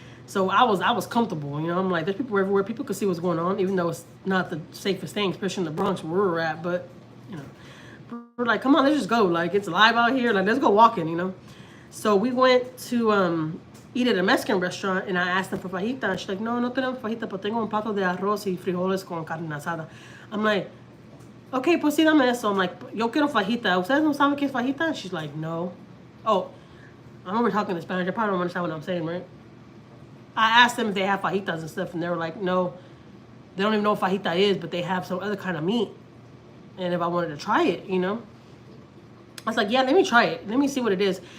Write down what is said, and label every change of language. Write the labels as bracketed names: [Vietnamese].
[English] So I was comfortable, you know. I'm like, there's people everywhere. People could see what's going on, even though it's not the safest thing, especially in the Bronx where we're at. But, you know, we're like, come on, let's just go. Like, it's live out here. Like, let's go walking, you know. So we went to eat at a Mexican restaurant, and I asked them for fajita. And she's like, [Spanish] no tenemos fajita, pero tengo un plato de arroz y frijoles con carne asada. [English] I'm like, okay, [Spanish] pues sí, dame eso. [English] I'm like, [Spanish] yo quiero fajita. ¿Ustedes no saben qué es fajita? [English] And she's like, no. Oh, I remember talking in Spanish. They probably don't understand what I'm saying, right? I asked them if they have fajitas and stuff, and they were like, no. They don't even know what fajita is, but they have some other kind of meat. And if I wanted to try it, you know. I was like, yeah, let me try it. Let me see what it is.